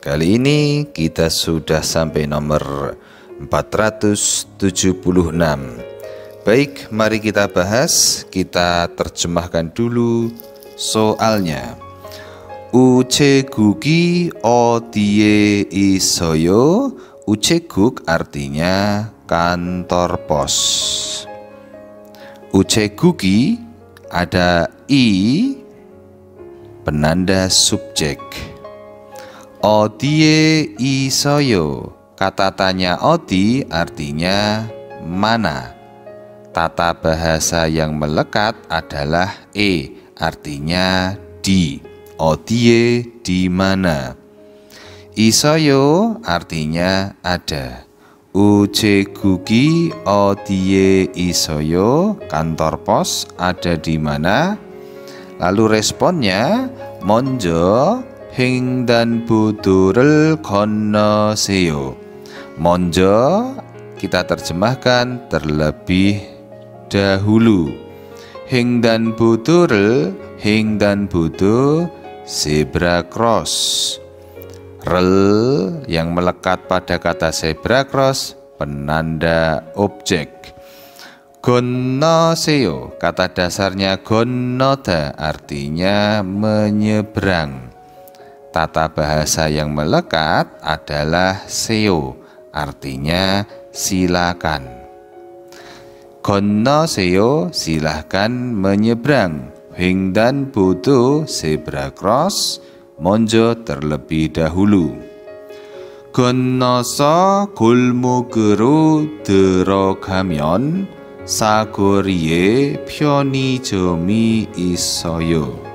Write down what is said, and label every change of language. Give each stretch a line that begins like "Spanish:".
Indonesian: Kali ini kita sudah sampai nomor 476. Baik, mari kita bahas. Kita terjemahkan dulu soalnya.
Korean: 우체국이 어디에 있어요?
Indonesian: 우체국 artinya kantor pos. 우체국이 ada i penanda subjek.
Korean: 어디에 있어요?
Indonesian: Kata tanya odi artinya mana. Tata bahasa yang melekat adalah artinya di. 어디에 di mana. 있어요 artinya ada.
Korean: 우체국이 어디에 있어요?
Indonesian: Kantor pos ada di mana? Lalu responnya,
Korean: 먼저 횡단보도를 건너세요.
Indonesian: 먼저 kita terjemahkan terlebih dahulu.
Korean: 횡단보도를 횡단보도 zebra cross.
Indonesian: Rel yang melekat pada kata zebra cross penanda objek. 건너세요 kata dasarnya 건너다 artinya menyeberang. Tata bahasa yang melekat adalah 세요 artinya silakan. 건너세요 silahkan menyeberang. 횡단보도 zebra cross 먼저 terlebih dahulu.
Korean: 건너서 골목으로 들어가면 사거리에 편의점이 있어요.